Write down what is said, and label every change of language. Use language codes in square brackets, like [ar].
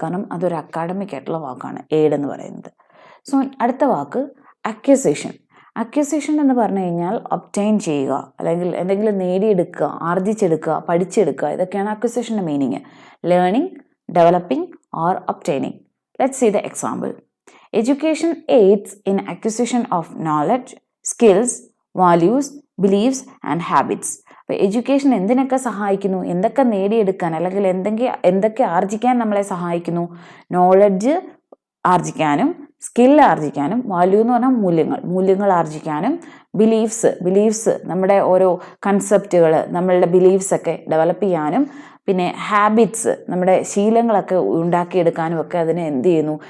[ml] കാരണം അതൊരു അക്കാഡമിക് ആയിട്ടുള്ള വാക്കാണ് എയ്ഡ് എന്ന് പറയുന്നത്. സോ അടുത്ത വാക്ക് അക്യൂസേഷൻ. അക്യൂസേഷൻ എന്ന് പറഞ്ഞു കഴിഞ്ഞാൽ ഒബ്റ്റൈൻ ചെയ്യുക, അല്ലെങ്കിൽ എന്തെങ്കിലും നേടിയെടുക്കുക, ആർജിച്ചെടുക്കുക, പഠിച്ചെടുക്കുക, ഇതൊക്കെയാണ് അക്യൂസേഷൻ്റെ meaning. [en] Learning, developing or obtaining. Let's see the example. Education aids in acquisition of knowledge, skills, values, beliefs and habits. [ml] അപ്പോൾ എഡ്യൂക്കേഷൻ എന്തിനൊക്കെ സഹായിക്കുന്നു, എന്തൊക്കെ നേടിയെടുക്കാൻ അല്ലെങ്കിൽ എന്തൊക്കെ ആർജിക്കാൻ നമ്മളെ സഹായിക്കുന്നു? നോളജ് ആർജിക്കാനും, സ്കിൽ ആർജിക്കാനും, വാല്യൂ എന്ന് പറഞ്ഞാൽ മൂല്യങ്ങൾ ആർജിക്കാനും, ബിലീഫ്സ് നമ്മുടെ ഓരോ കൺസെപ്റ്റുകൾ, നമ്മളുടെ ബിലീഫ്സ് ഒക്കെ ഡെവലപ്പ് ചെയ്യാനും, പിന്നെ ഹാബിറ്റ്സ് നമ്മുടെ ശീലങ്ങളൊക്കെ ഉണ്ടാക്കിയെടുക്കാനും ഒക്കെ അതിന് എന്ത് ചെയ്യുന്നു?